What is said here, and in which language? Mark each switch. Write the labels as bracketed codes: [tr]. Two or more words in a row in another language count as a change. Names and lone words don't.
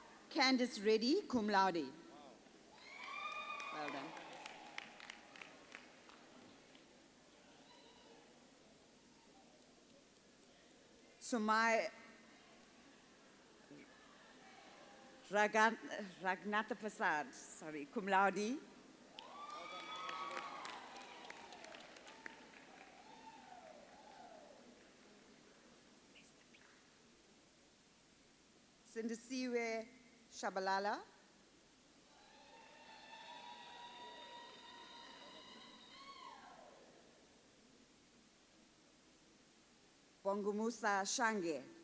[en] Candice Reddy, [la] cum laude. [en] Well done. Sumai Ragnatha Prasad, sorry, [la] cum laude. [en] Sindisiwe Shabalala. Bongumusa Shange.